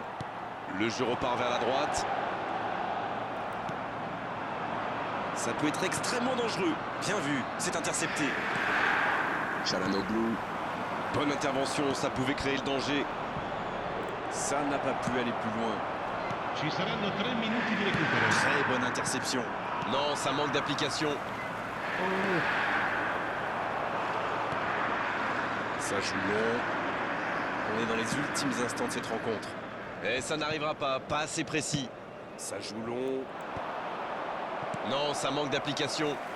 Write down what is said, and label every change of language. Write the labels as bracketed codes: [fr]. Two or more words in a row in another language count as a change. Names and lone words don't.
[fr] Le jeu repart vers la droite. Ça peut être extrêmement dangereux. Bien vu, c'est intercepté. Çalhanoğlu. Bonne intervention, ça pouvait créer le danger. Ça n'a pas pu aller plus loin. [it] Ci saranno 3 minuti di recupero. [fr] Très bonne interception. Non, ça manque d'application. Ça joue long. On est dans les ultimes instants de cette rencontre. Et ça n'arrivera pas assez précis. Ça joue long. Non, ça manque d'application.